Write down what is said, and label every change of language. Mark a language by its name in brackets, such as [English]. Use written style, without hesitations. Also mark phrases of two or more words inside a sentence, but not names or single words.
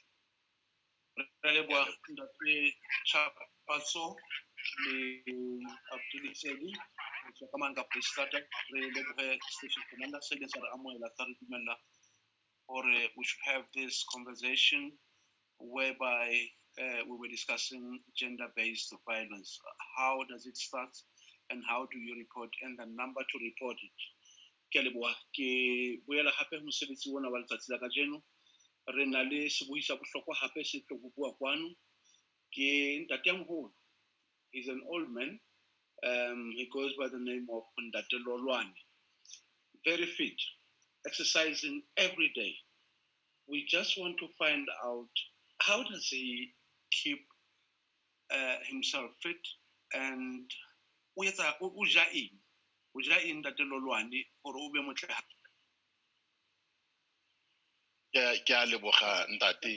[Southern Sotho] Re leboha ntate Chapatso le Abdulisedi so ka manga Freestata re lebohe station commander se le sa re amohela tsa re dumella hore [English] we should have this conversation whereby we were discussing gender-based violence. How does it start and how do you report and the number to report it? [Southern Sotho] Ke leboha ke boela hape mosebetsi ona wa letsatsi la kajeno re na le sebui sa bohlokwa hape se tlo bua kwano ke ntate Moholo. [English] He's an old man. He goes by the name of Ntate Lolwane. Very fit, exercising every day. We just want to find out how does he keep himself fit and [Southern Sotho] o ja eng Ntate Lolwane hore o be motle hape. Ke a leboga ntate.